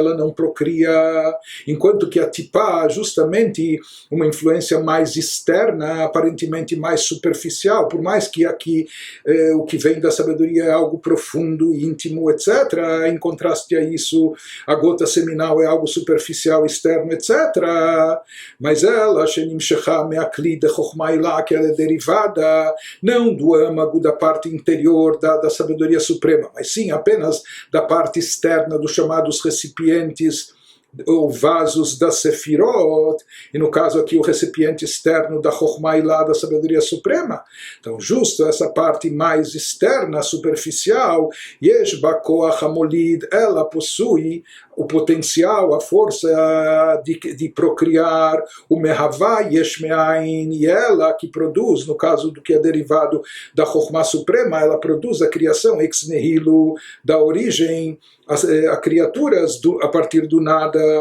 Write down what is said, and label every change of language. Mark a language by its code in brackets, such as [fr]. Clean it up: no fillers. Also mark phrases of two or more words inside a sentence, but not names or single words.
[pt] ela não procria, enquanto que a tipá, justamente uma influência mais externa, aparentemente mais superficial, por mais que aqui o que vem da sabedoria é algo profundo, íntimo, etc., em contraste a isso, a gota seminal é algo superficial, externo, etc., mas ela, [he] שנמשכה מכלי דחכמה עילאה, [pt] que ela é derivada, não do âmago da parte interior da sabedoria suprema, mas sim apenas da parte externa dos chamados recipientes ou vasos da Sefirot, e no caso aqui o recipiente externo da [he] חכמה עילאה, [pt] da sabedoria suprema. Então justo essa parte mais externa, superficial, [he] יש בה כח המוליד, [pt] ela possui o potencial, a força de procriar, o [he] מהווה יש מאין, [pt] e ela que produz, no caso do que é derivado da Chokhmah Suprema, ela produz a criação ex nihilo, da origem, a criaturas a partir do nada.